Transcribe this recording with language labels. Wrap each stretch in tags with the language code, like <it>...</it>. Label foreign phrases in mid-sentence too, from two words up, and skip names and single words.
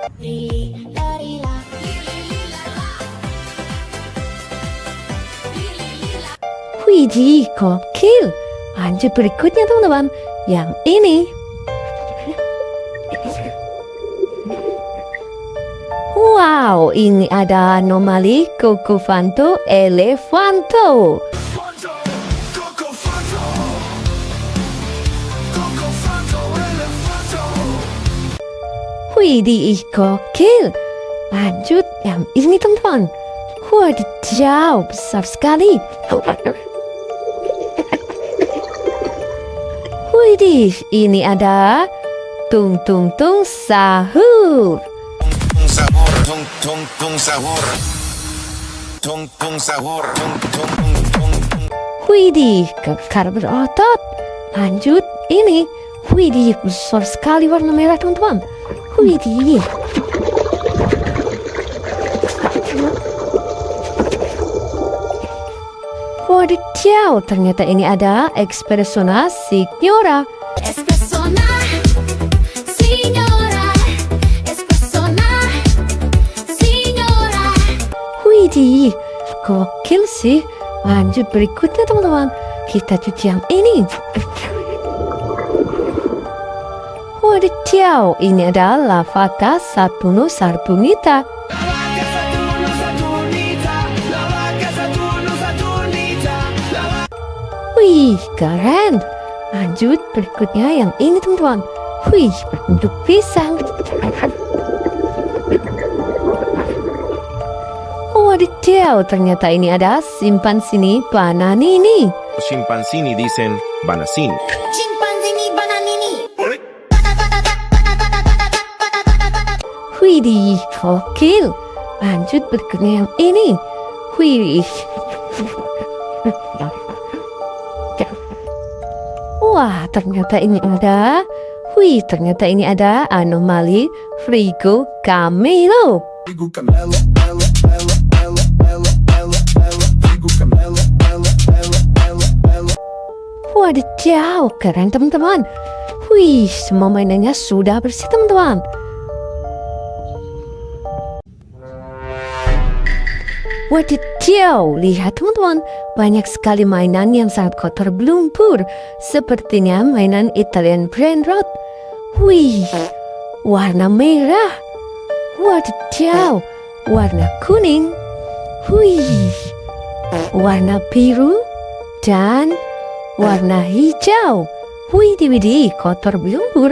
<id>Widih, gokil. Lanjut berikutnya teman-teman. Yang ini. Wow, ini ada anomali Cocofanto Elefanto. Fanto, coco fanto. Coco fanto, elefanto. Widih, gokil. Lanjut yang ini teman-teman. Wadidaw, besar sekali. Widih, ini ada tung tung tung sahur. Tung tung tung sahur. Tung tung sahur. Tung tung tung tung tung. Widih, kekar berotot. Lanjut ini. Widih, besar sekali warna merah teman-teman. Widih. Wadidaw, ternyata ini ada Espressona Signora. Espressona, signora. Espressona, signora. Widih, gokil sih. Lanjut berikutnya teman-teman. Kita cuci yang ini. Wadidaw, ini ada Lavaka Saturno Sarbunita. Wih, keren. Lanjut berikutnya yang ini teman-teman. Wih, berbentuk pisang. Wadidaw, ternyata ini ada Simpansini Bananini. Chimpancini dicen banasini. Chimpanzini bananini. Widih, gokil. Lanjut berikutnya yang ini. Wih. Wah, ternyata ini ada. Wih, ternyata ini ada anomali Frigo Camelo. Figo camelo, ela, ela, ela, ela, ela, ela. Figo camelo, ela, ela, ela, ela. Wadidaw, keren teman-teman. Wih, semua mainannya sudah bersih teman-teman. Wadidaw, lihat teman-teman, banyak sekali mainan yang sangat kotor berlumpur. Sepertinya mainan</id> <en>Italian brain rot.</en> <id>Wih, warna merah. Wadidaw, warna kuning. Wih, warna biru dan warna hijau. Widih, kotor berlumpur.</id>